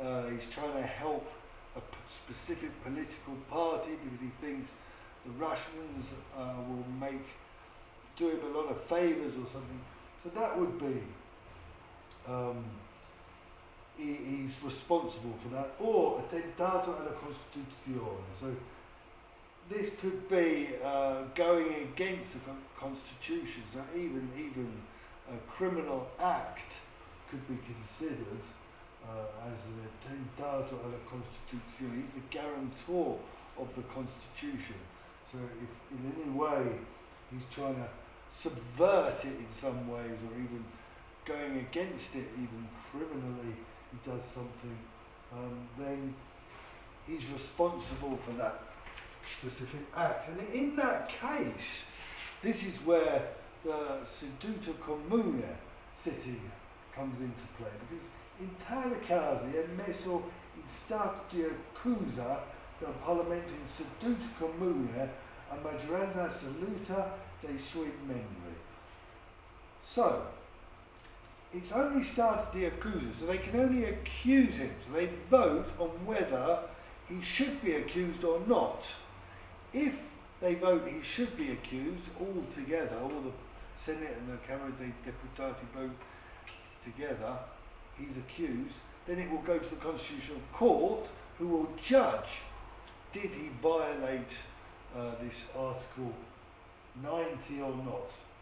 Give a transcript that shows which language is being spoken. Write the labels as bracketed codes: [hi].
[en] He's trying to help a specific political party because he thinks the Russians will do him a lot of favours or something. So that would be, he's responsible for that. [it] Or attentato alla Costituzione. [en] So this could be going against the Constitution. So even a criminal act could be considered as an [it] attentato alla Costituzione. [en] He's the guarantor of the Constitution. So if in any way he's trying to subvert it in some ways, or even going against it, even criminally, he does something, then he's responsible for that specific act. And in that case, this is where the seduto comune sitting comes into play, because [it] in tale casi è messo in stato di accusa dal Parlamento in seduta comune a maggioranza assoluta dei suoi membri. [en] So, it's only [it] stato di accusa, [en] so they can only accuse him, so they vote on whether he should be accused or not. If they vote he should be accused all together, all the Senate and the Camera dei Deputati vote together, he's accused, then it will go to the Constitutional Court, who will judge, did he violate this Article 90 or not?